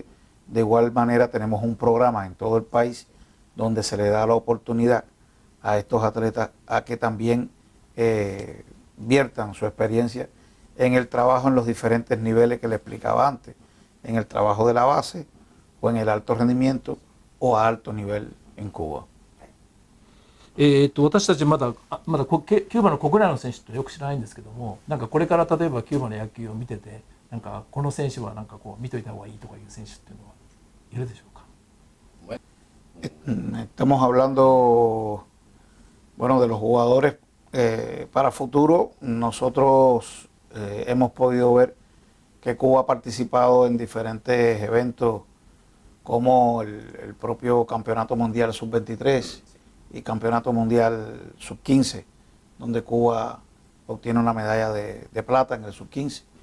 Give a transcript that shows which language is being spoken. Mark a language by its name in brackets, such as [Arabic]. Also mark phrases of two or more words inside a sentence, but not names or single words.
[Spanish] De igual manera tenemos un programa en todo el país donde se le da la oportunidad a estos atletas a que también viertan su experiencia en el trabajo en los diferentes niveles que le explicaba antes, en el trabajo de la base o en el alto rendimiento o a alto nivel en Cuba. [Japanese] 私たちまだキューバの国内の選手ってよく知らないんですけども、なんかこれから例えばキューバの野球を見てて、なんかこの選手はなんかこう見といた方がいいとかいう選手っていうのはいるでしょうか。 [Spanish] Estamos hablando, bueno, de los jugadores para futuro. Nosotros hemos podido ver que Cuba ha participado en diferentes eventos como el propio Campeonato Mundial Sub-23 y Campeonato Mundial Sub-15, donde Cuba obtiene una medalla de plata en el Sub-15.